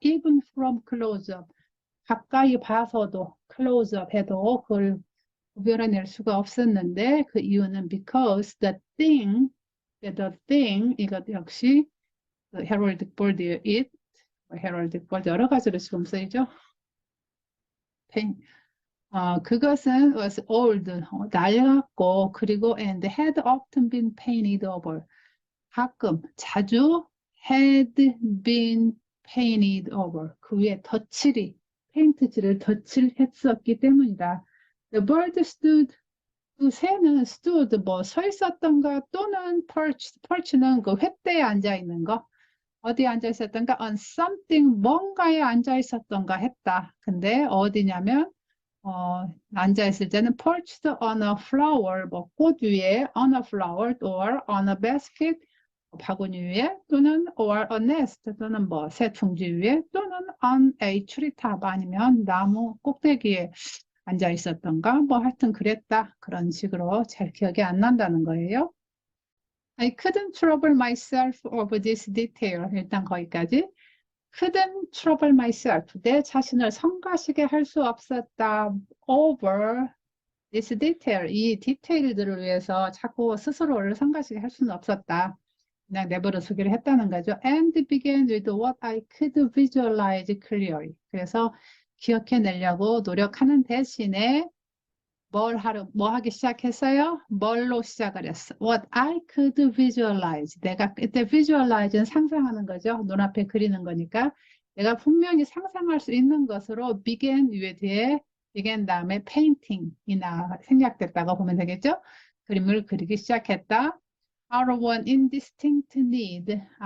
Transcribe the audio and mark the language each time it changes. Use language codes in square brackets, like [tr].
[en] Even from close-up [ko] 가까이 봐서도 close-up 해도 그걸 구별해낼 수가 없었는데 그 이유는 [en] because the thing [ko] 이것 역시 heraldic bird예요. it heraldic bird 여러 가지로 지금 쓰이죠. 그것은 [en] was old [ko] 낡았고 그리고 [en] and had often been painted over [ko] 자주 had been painted over 그 위에 페인트칠을 덧칠했었기 때문이다. [en] The bird stood [ko] 그 새는 stood 서 있었던가 또는 perch는 그 횃대에 앉아 있는 거 어디에 앉아 있었던가 [en] on something [ko] 뭔가에 앉아 있었던가 했다. 근데 어디냐면 앉아 있을 때는 [en] perched on a flower [ko] 꽃 위에 [en] on a flower or on a basket [ko] 바구니 위에 또는 [en] or a nest [ko] 또는 새 둥지 위에 또는 [en] on a tree top [ko] 아니면 나무 꼭대기에 앉아 있었던가 하여튼 그랬다. 그런 식으로 잘 기억이 안 난다는 거예요. [en] I couldn't trouble myself over this detail. [ko] 일단 거기까지. [en] couldn't trouble myself. [ko] 내 자신을 성가시게 할 수 없었다. [en] over this detail. [ko] 이 디테일들을 위해서 자꾸 스스로를 성가시게 할 수는 없었다. 그냥 내버려 두기를 했다는 거죠. [en] And began with what I could visualize clearly. [ko] 그래서 기억해내려고 노력하는 대신에 뭐 하기 시작했어요? 뭘로 시작을 했어? [en] What I could visualize. [ko] 내가 그때 visualize는 상상하는 거죠. 눈앞에 그리는 거니까. 내가 분명히 상상할 수 있는 것으로 began 뒤에 began 다음에 painting이나 생략됐다고 보면 되겠죠? 그림을 그리기 시작했다. [en] Out of one indistinct need.